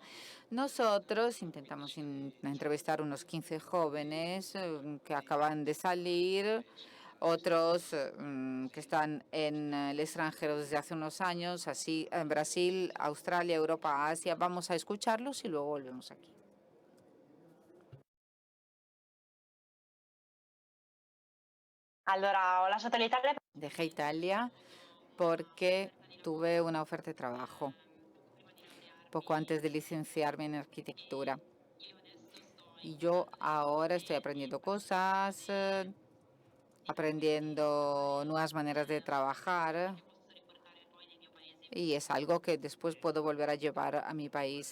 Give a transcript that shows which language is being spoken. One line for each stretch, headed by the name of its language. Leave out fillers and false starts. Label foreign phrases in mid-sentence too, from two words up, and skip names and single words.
Spanish: Nosotros intentamos entrevistar unos 15 jóvenes que acaban de salir, otros que están en el extranjero desde hace unos años, así en Brasil, Australia, Europa, Asia. Vamos a escucharlos y luego volvemos aquí.
Italian: Allora, ho lasciato l'Italia.
Spanish: Dejé Italia porque tuve una oferta de trabajo poco antes de licenciarme en arquitectura. Y yo ahora estoy aprendiendo cosas, aprendiendo nuevas maneras de trabajar, y es algo que después puedo volver a llevar a mi país.